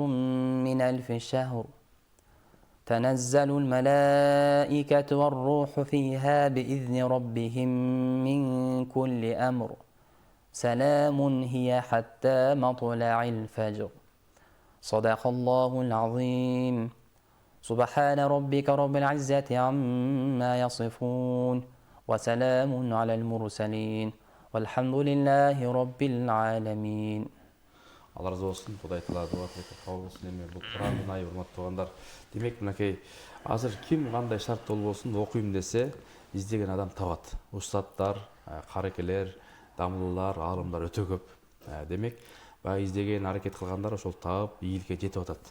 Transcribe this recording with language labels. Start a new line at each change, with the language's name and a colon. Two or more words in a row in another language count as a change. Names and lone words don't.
Arabic: من 1000 شهر تنزل الملائكة والروح فيها بإذن ربهم من كل أمر سلام هي حتى مطلع الفجر صدق الله العظيم سبحان ربك رب العزة عما يصفون وسلام على المرسلين والحمد لله رب العالمين.
Kyrgyz: Алла разы болсын, Кудай Таала дуа кабыл болсын. Эми бул Курандын айы, урматтуу туугандар. Демек, мынакей азыр ким кандай шарт болбосун окуйм десе, издеген адам табат. Устаттар, карекелер, дамыллар, аалымдар өтө көп. Демек, баягы издеген, аракет кылгандар ошол таап, ийгиликке жетип атат.